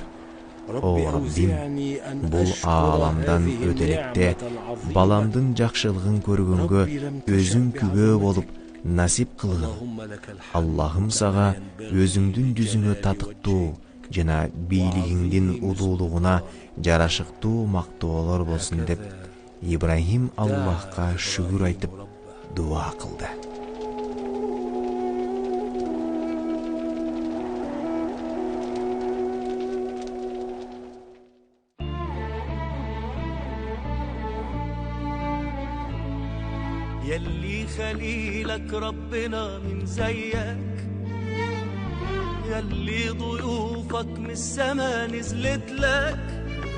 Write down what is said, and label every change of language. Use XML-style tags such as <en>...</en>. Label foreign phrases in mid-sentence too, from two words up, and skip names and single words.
<ky>О Раббим, бул ааламдан өтөлекте баламдын жакшылыгын көргөнгө өзүң күбө болуп насип кылгын. Аллахым сага өзүңдүн жүзүңө татыктуу жана бийлигиңдин улуулугуна жарашыктуу мактоолор болсун деп Ибрахим Аллахка шүгүр айтып дуа кылды.</ky> <ar>يلي خليلك ربنا من زيك، يلي ضيوفك من السما نزلت لك،</ar>